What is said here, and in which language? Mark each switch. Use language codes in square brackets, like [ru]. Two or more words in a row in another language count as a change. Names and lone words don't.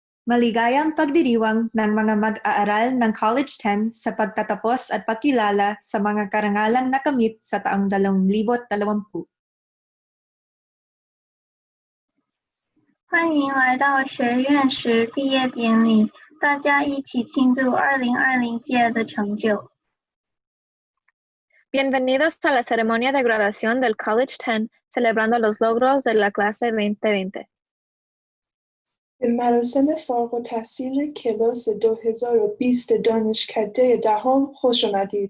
[tl] Maligayang pagdiriwang ng mga mag-aaral ng College 10 sa pagtatapos at pagkilala sa mga karangalang nakamit sa taong 2020. [zh] 欢迎来到学院时毕业典礼，大家一起庆祝2020届的成就。 [es] Bienvenidos a la ceremonia de graduación del College 10, celebrando los logros de la clase 2020. [fa] به مراسم فارغ التحصیل کلاس 2020 دانشکده دهم خوش آمدید.